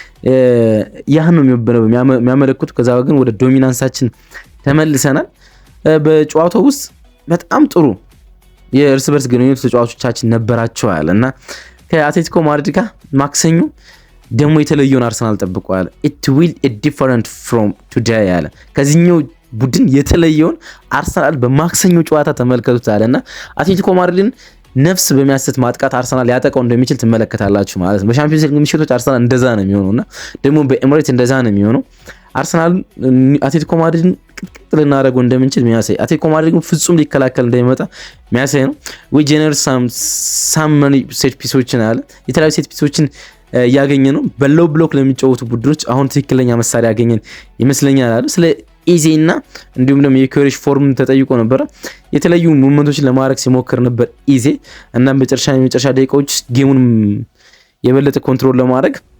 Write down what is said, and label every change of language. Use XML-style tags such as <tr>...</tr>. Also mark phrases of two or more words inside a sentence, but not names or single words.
<am>ያህን ነው የሚያመለክቱ። ከዛ ግን ወደ ዶሚናንሳችን ተመልሰናል። በጨዋታው ውስጥ በጣም ጥሩ የእርስ በርስ ግንኙነት ተጫዋቾቻችን ነበራቸዋል እና ከአትሌቲኮ ማድሪድ ጋር ማክሰኞ ደግሞ የተለየውን አርሰናል ጠብቀዋል።</am> <en>it will be different from today</en> <am>ያለ ከዚህኛው ቡድን የተለየውን አርሰናል በማክሰኞ ጨዋታ ተመልከቱት አለና አትሌቲኮ ማድሪድን ነፍስ በሚያስት ማጥቃት አርሰናል ያጠቃው እንደሚችል ትመለከታላችሁ ማለት ነው። በሻምፒዮንስ ሊግ ምሽቶች አርሰናል እንደዛ ነው የሚሆነውና ደግሞ በኤምሬትስ እንደዛ ነው የሚሆነው። አርሰናል አትሌቲኮ ማድሪድን ቅጥቅጥ ልናደርገው እንደምንችል የሚያሳይ፣ አትሌቲኮ ማድሪድ ፍጹም ሊከላከል እንደሚመጣ የሚያሳይ ነው።</am> <en>we generate some many set</en> <am>ፒሶችን አለ የተለያዩ ሴት ፒሶችን ያገኘ ነው። በሎው ብሎክ ለሚጫወቱ ቡድኖች አሁን ትክክለኛ መሳሪያ ያገኘን ይመስለኛል አለ። ስለ ኢዜ እና እንዲሁም ደግሞ የዩኬሬሽ ፎርም ተጠይቆ ነበር። የተለያዩ ሙቭመንቶችን ለማድረግ ሲሞክር ነበር ኢዜ እና የመጨረሻ ደቂቃዎች ጌሙን የበለጠ ኮንትሮል ለማድረግ</am>